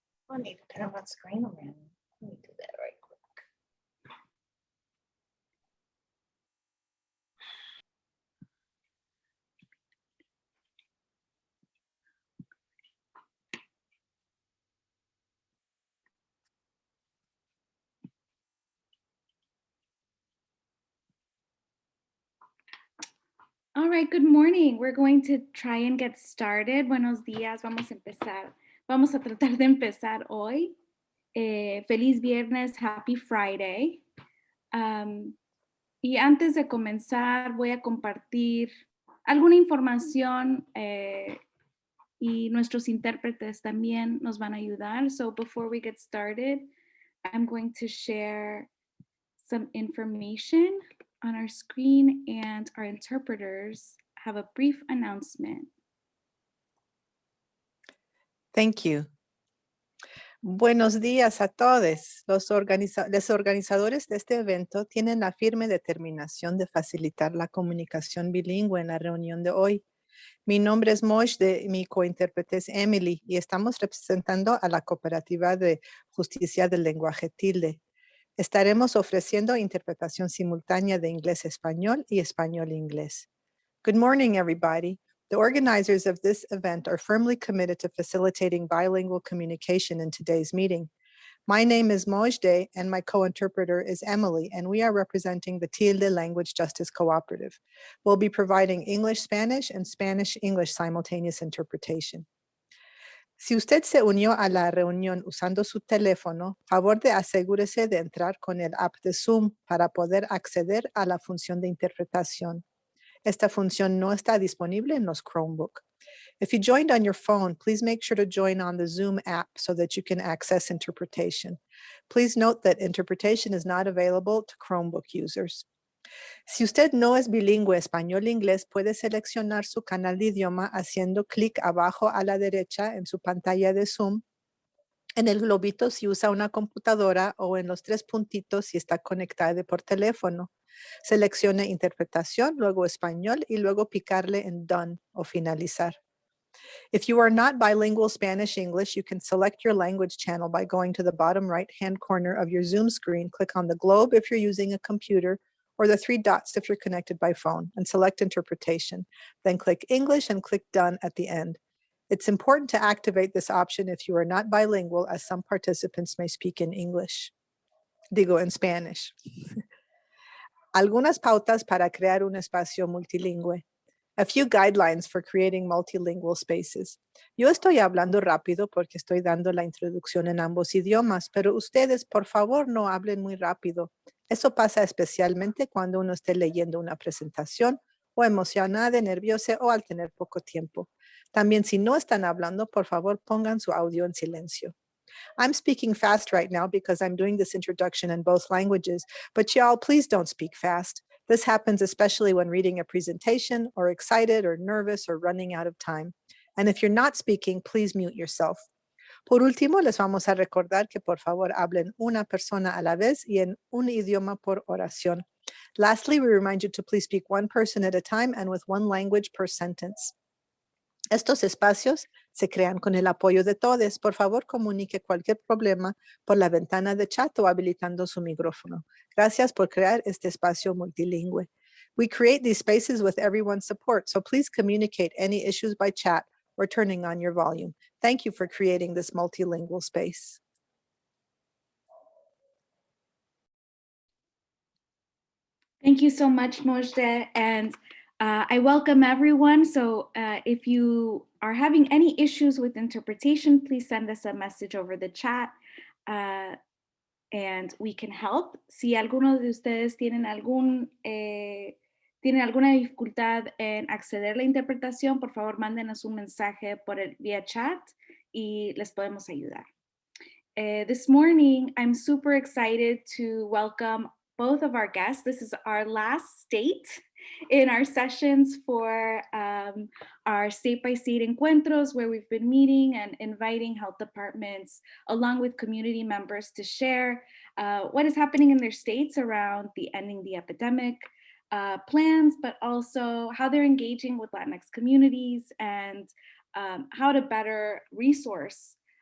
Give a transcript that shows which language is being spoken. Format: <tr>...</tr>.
<en>I need to turn on screen around. Let me do that right quick. All right, good morning. We're going to try and get started.</en> <es>Buenos días, vamos a empezar. Vamos a tratar de empezar hoy. Feliz viernes,</es> <en>happy Friday.</en> <es>Y antes de comenzar, voy a compartir alguna información y nuestros intérpretes también nos van a ayudar.</es> <en>So before we get started, I'm going to share some information on our screen, and our interpreters have a brief announcement. Thank you.</en> <es>Buenos días a todos. Los organizadores de este evento tienen la firme determinación de facilitar la comunicación bilingüe en la reunión de hoy. Mi nombre es Mosh, mi cointérprete es Emily, y estamos representando a la Cooperativa de Justicia del Lenguaje Tilde. Estaremos ofreciendo interpretación simultánea de inglés-español y español-inglés.</es> <en>Good morning, everybody. The organizers of this event are firmly committed to facilitating bilingual communication in today's meeting. My name is Mojde, and my co-interpreter is Emily, and we are representing the Tilde Language Justice Cooperative. We'll be providing English-Spanish and Spanish-English simultaneous interpretation.</en> <es>Si usted se unió a la reunión usando su teléfono, favor de asegúrese de entrar con el app de Zoom para poder acceder a la función de interpretación. Esta función no está disponible en los Chromebook.</es> <en>If you joined on your phone, please make sure to join on the Zoom app so that you can access interpretation. Please note that interpretation is not available to Chromebook users.</en> <es>Si usted no es bilingüe español-inglés, puede seleccionar su canal de idioma haciendo clic abajo a la derecha en su pantalla de Zoom, en el globito si usa una computadora o en los 3 puntitos si está conectado por teléfono. Seleccione interpretación, luego español y luego picarle en Done o finalizar.</es> <en>If you are not bilingual Spanish-English, you can select your language channel by going to the bottom right-hand corner of your Zoom screen, click on the globe if you're using a computer, or the 3 dots if you're connected by phone, and select interpretation. Then click English and click Done at the end. It's important to activate this option if you are not bilingual, as some participants may speak in English.</en> <es>Digo, en Spanish. Algunas pautas para crear un espacio multilingüe.</es> <en>A few guidelines for creating multilingual spaces.</en> <es>Yo estoy hablando rápido porque estoy dando la introducción en ambos idiomas, pero ustedes, por favor, no hablen muy rápido. Eso pasa especialmente cuando uno esté leyendo una presentación o emocionada, nerviosa o al tener poco tiempo. También si no están hablando, por favor, pongan su audio en silencio.</es> <en>I'm speaking fast right now because I'm doing this introduction in both languages, but y'all, please don't speak fast. This happens especially when reading a presentation or excited or nervous or running out of time. And if you're not speaking, please mute yourself.</en> <es>Por último, les vamos a recordar que por favor hablen una persona a la vez y en un idioma por oración.</es> <en>Lastly, we remind you to please speak one person at a time and with one language per sentence.</en> <es>Estos espacios se crean con el apoyo de todos. Por favor, comunique cualquier problema por la ventana de chat o habilitando su micrófono. Gracias por crear este espacio multilingüe.</es> <en>We create these spaces with everyone's support, so please communicate any issues by chat or turning on your volume. Thank you for creating this multilingual space. Thank you so much, Mojde, and I welcome everyone. So if you are having any issues with interpretation, please send us a message over the chat and we can help.</en> <es>Si alguno de ustedes tienen alguna dificultad en acceder a la interpretación, por favor, mándenos un mensaje vía chat y les podemos ayudar.</es> <en>This morning, I'm super excited to welcome both of our guests. This is our last state in our sessions for our state-by-state encuentros, where we've been meeting and inviting health departments along with community members to share what is happening in their states around the Ending the Epidemic plans, but also how they're engaging with Latinx communities and how to better resource</en>